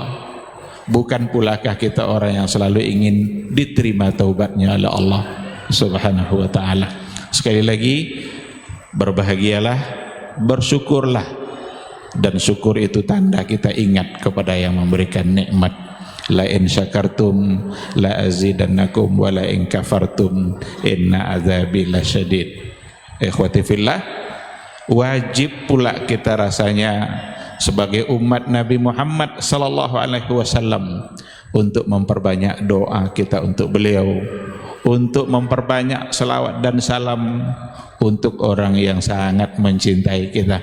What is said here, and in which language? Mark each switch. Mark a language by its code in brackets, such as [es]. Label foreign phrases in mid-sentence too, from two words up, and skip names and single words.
[id] Bukan pulakah kita orang yang selalu ingin diterima taubatnya oleh Allah [ar] سبحانه وتعالى? [id] Sekali lagi, berbahagialah, bersyukurlah, dan syukur itu tanda kita ingat kepada yang memberikan nikmat. [ar] لئن شكرتم لأزيدنكم ولئن كفرتم إن عذابي لشديد. إخوتي في الله, [id] wajib pula kita rasanya sebagai umat Nabi Muhammad [ar] صلى الله عليه وسلم [id] untuk memperbanyak doa kita untuk beliau, untuk memperbanyak selawat dan salam untuk orang yang sangat mencintai kita.